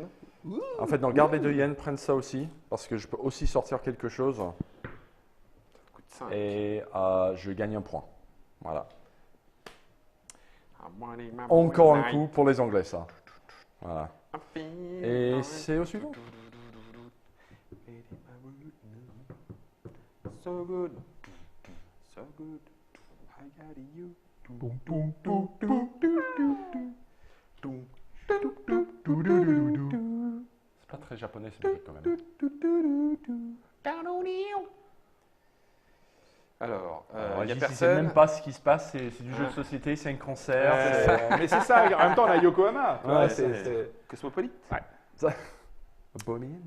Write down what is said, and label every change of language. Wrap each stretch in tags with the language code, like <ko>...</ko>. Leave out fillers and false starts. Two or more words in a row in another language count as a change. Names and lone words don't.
<fr>En fait, non, garde les 2 yens, prenne ça aussi, parce que je peux aussi sortir quelque chose. Coup de 5. Et je gagne un point. Voilà. Encore un coup pour les Anglais, ça. Voilà. Et c'est au suivant.</fr> <en>So good. So good. I got you. Boum, boum, boum, boum, dou, dou, dou. Doum, dou, dou, dou, dou, dou, dou.</en> <fr>C'est pas très japonais, cette musique quand même. Alors, Alors, il y a ici, personne. c'est même pas ce qui se passe, c'est du jeu de société, c'est un concert. Mais c'est ça, en même temps, on a Yokohama. tu vois, Ouais, c'est- Cosmopolite. Bonin.</fr>